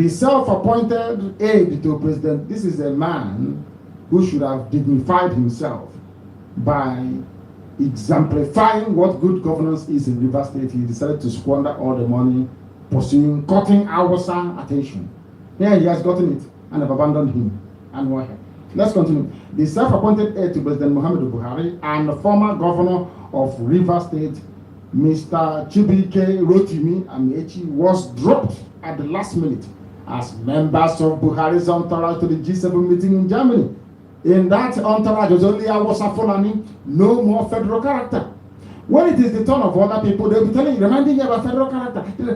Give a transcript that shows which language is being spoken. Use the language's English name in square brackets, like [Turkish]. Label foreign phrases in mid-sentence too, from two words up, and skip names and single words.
[English] The self-appointed aide to President, this is a man who should have dignified himself by exemplifying what good governance is in Rivers State. He decided to squander all the money pursuing cutting Hausa attention. Yeah, he has gotten it and have abandoned him. And why? Let's continue. The self-appointed aide to President Muhammadu Buhari and the former governor of Rivers State, Mr. Chibike Rotimi Amechi, was dropped at the last minute as members of Buhari's entourage to the G7 meeting in Germany. In that entourage was only Hausa Fulani, no more federal character. When it is the turn of other people, they'll be telling you, reminding you about federal character.